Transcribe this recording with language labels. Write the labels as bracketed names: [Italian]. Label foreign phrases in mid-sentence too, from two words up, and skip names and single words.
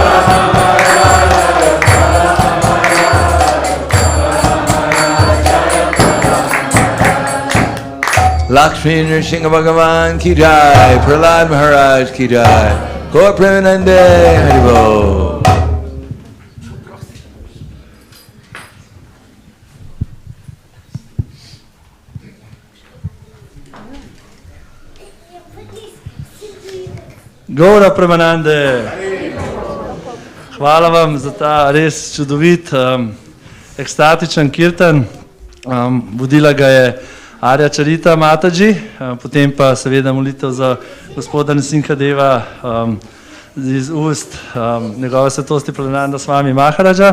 [Hindi] लक्ष्मी नृसिंह भगवान की जय, प्रह्लाद महाराज की जय, गौर प्रेमानंदे हरिबोल. Gaura Premanande. [Slovenian] Hvala vam za ta res čudovit, ekstatičen kirtan. Vodila ga je Arya Charita Mataji, potem pa seveda molitev za gospoda Nrsingadeva iz ust njegove svetosti Prahladananda Swami Maharaja.